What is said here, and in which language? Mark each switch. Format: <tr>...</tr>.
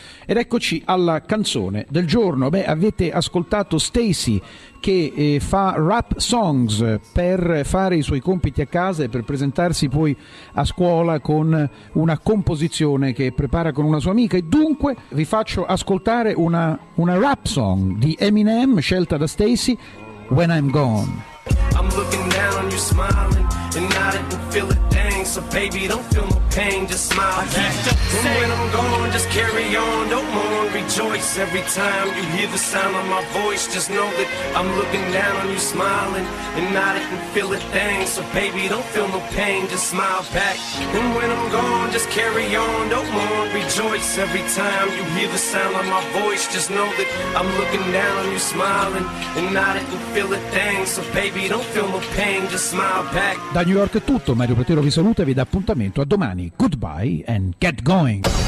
<it>Ed eccoci alla canzone del giorno. Beh, avete ascoltato Stacy che fa rap songs per fare i suoi compiti a casa e per presentarsi poi a scuola con una composizione che prepara con una sua amica. E dunque vi faccio ascoltare una rap song di Eminem scelta da Stacy, When I'm Gone.</it> <en>I'm looking down, you smiling, and I didn't feel a thing. So baby, don't feel no pain, just smile back. And when I'm gone, just carry on, don't mourn, rejoice. Every time you hear the sound of my voice, just know that I'm looking down, you smiling, and I didn't feel a thing. So baby, don't feel no pain, just smile back. And when I'm gone, just carry on, don't mourn, rejoice. Every time you hear the sound of my voice, just know that I'm looking down, you smiling, and I didn't feel a thing. So baby, don't feel no pain, just smile back.</en> <it>Da New York è tutto, Mario Platero vi saluta e vi dà appuntamento a domani.</it> <en>Goodbye and get going.</en>